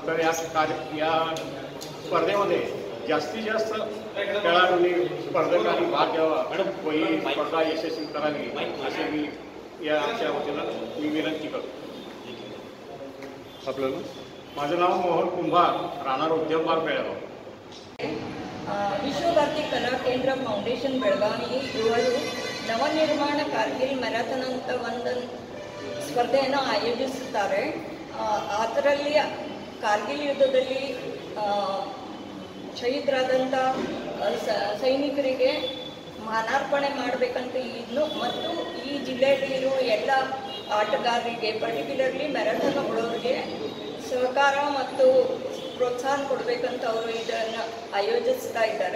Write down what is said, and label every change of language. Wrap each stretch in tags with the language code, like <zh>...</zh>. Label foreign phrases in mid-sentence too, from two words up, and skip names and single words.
<mr>तर या स्पर्धेमध्ये जास्तीत जास्त खेळाडूंनी स्पर्धकांनी भाग घ्यावा व ही स्पर्धा यशस्वी करावी असे मी याच्या वतीनं मी विनंती करतो। आपलं माझं नाव मोहन कुंभार, राहणार उद्यम बाग बेळगाव।</mr> <kn>ವಿಶ್ವಭಾರತಿ ಕಲಾ ಕೇಂದ್ರ ಫೌಂಡೇಶನ್ ಬೆಳಗಾವಿ ಇವರು ನವನಿರ್ಮಾಣ ಕಾರ್ಗಿಲ್ ಮ್ಯಾರಥಾನ್ ಅಂತ ಒಂದು ಸ್ಪರ್ಧೆಯನ್ನು ಆಯೋಜಿಸುತ್ತಾರೆ। ಅದರಲ್ಲಿ ಕಾರ್ಗಿಲ್ ಯುದ್ಧದಲ್ಲಿ ಶಹೀದರಾದಂಥ ಸೈನಿಕರಿಗೆ ಮಾನಾರ್ಪಣೆ ಮಾಡಬೇಕಂತ ಇನ್ನು ಮತ್ತು ಈ ಜಿಲ್ಲೆಯಲ್ಲಿ ಇರುವ ಎಲ್ಲ ಆಟಗಾರರಿಗೆ ಪರ್ಟಿಕ್ಯುಲರ್ಲಿ ಮ್ಯಾರಥಾನ್ ಓಡೋರಿಗೆ ಸಹಕಾರ ಮತ್ತು ಪ್ರೋತ್ಸಾಹ ಕೊಡಬೇಕಂತ ಅವರು ಇದನ್ನು ಆಯೋಜಿಸ್ತಾ ಇದ್ದಾರೆ।</kn>